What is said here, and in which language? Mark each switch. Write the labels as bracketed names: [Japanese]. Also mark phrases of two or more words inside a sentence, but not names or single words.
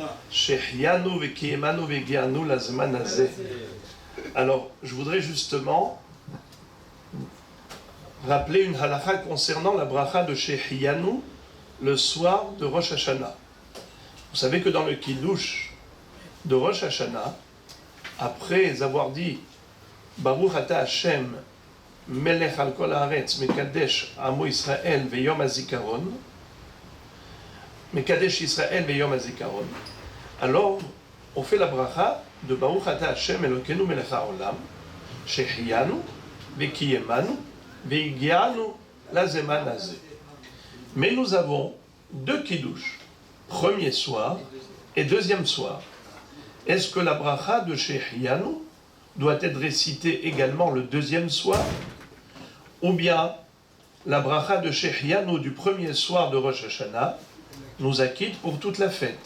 [Hebrew] שהחיינו וקיימנו והגיענו לזמן הזה. [French] Alors, je voudrais justement rappeler une halakha concernant la bracha de Shehianu le soir de Rosh Hashanah. Vous savez que dans le Kiddush de Rosh Hashanah, après avoir dit [Hebrew] ברוך אתה השם מלך על כל הארץ מקדש עמו ישראל ויום הזיכרון, מקדש ישראל ויום הזיכרון, [French] alors on fait la bracha de [Hebrew] ברוך אתה השם אלוקינו מלך העולם שהחיינו וקיימנו והגיענו לזמן הזה. [French] Mais nous avons deux kiddush, premier soir et deuxième soir. Est-ce que la bracha de Shehiyanu doit être récitée également le deuxième soir, ou bien la bracha de Shehiyanu du premier soir de Rosh Hashanah nous acquitte pour toute la fête?